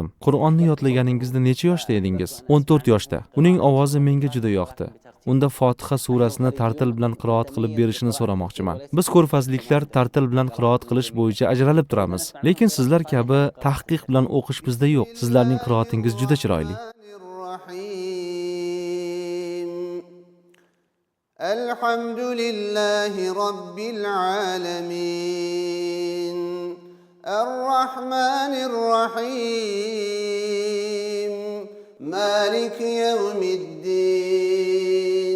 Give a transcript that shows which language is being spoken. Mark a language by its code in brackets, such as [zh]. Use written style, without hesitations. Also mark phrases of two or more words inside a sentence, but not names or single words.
[uz] Qur'onni yodlaganingizda necha yoshda edingiz? 14 yoshda. Uning ovozi menga juda yoqdi. Unda Fotiha surasini tartil bilan qiroat qilib berishini so'ramoqchiman. Biz ko'rfazliklar tartil bilan qiroat qilish bo'yicha ajralib turamiz, lekin sizlar kabi tahqiq bilan o'qish bizda yo'q. Sizlarning qiroatingiz juda chiroyli. [ar] الحمد لله رب العالمين. الرحمن الرحيم. مالك يوم الدين.